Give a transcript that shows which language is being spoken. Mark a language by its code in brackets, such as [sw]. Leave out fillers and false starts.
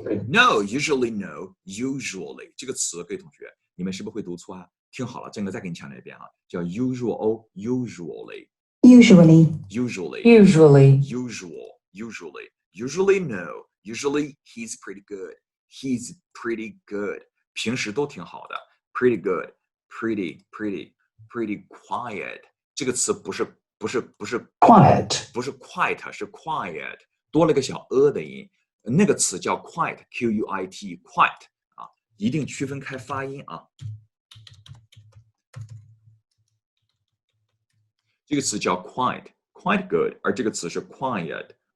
[en] No, usually no, usually [zh] 这个词，各位同学，你们是不是会读错啊？听好了，郑哥再给你强调一遍啊，叫 usual, usually, [en] Usually. usually, Usually. usually no, usually he's pretty good, he's pretty good. [zh] 平时都挺好的 [en] pretty good, pretty quiet. [zh] 这个词不是 [en] Quiet. [zh] 不是 quiet 是 quiet， 多了个小的音。那个词叫 quiet, Q-U-I-T, quiet 啊，一定区分开发音啊。这个词叫 quiet, [en] quite good， [zh] 而这个词是 quiet.